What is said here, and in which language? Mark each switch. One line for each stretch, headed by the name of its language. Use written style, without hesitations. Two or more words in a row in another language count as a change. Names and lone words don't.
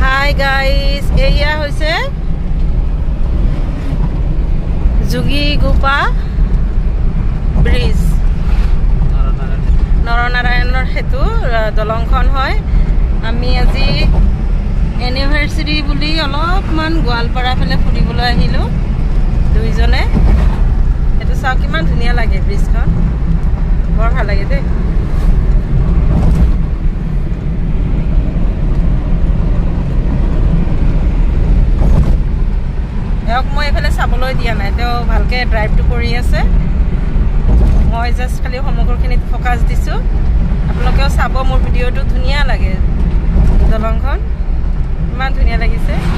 English: Hi guys,
Assamese: এয়া হৈছে যোগীঘোপা ব্ৰিজ নৰনাৰায়ণৰ সেতু দলংখন হয় আমি আজি এনিভাৰ্ছেৰী বুলি অলপমান গোৱালপাৰা ফালে ফুৰিবলৈ আহিলোঁ দুয়োজনে এটু চা কিমান ধুনীয়া লাগে ব্ৰিজ খন বৰ ভাল লাগে দে মই এফালে চাবলৈ দিয়া নাই তেও ভালকে ড্ৰাইভটো কৰি আছে মই জাস্ট খালি সমগ্ৰখিনিত ফোকাস দিছো আপোনালোকেও চাব মোৰ ভিডিওটো ধুনিয়া লাগে দলংখন ইমান ধুনিয়া লাগিছে